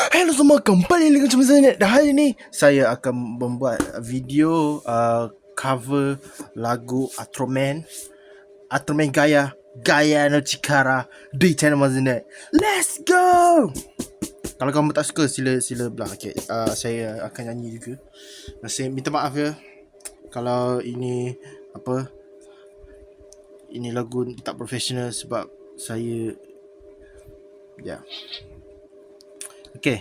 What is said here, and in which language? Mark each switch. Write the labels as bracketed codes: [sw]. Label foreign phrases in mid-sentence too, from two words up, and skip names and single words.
[ms] Halo semua, kembali lagi bersama saya. Dan hari ini saya akan membuat video cover lagu Ultraman Gaya no Chikara di channel Mazinet. [en] Let's go. [ms] Kalau kamu tak suka sila belah. Okay, saya akan nyanyi juga. Saya minta maaf ya kalau ini ini lagu tak profesional sebab saya Okay.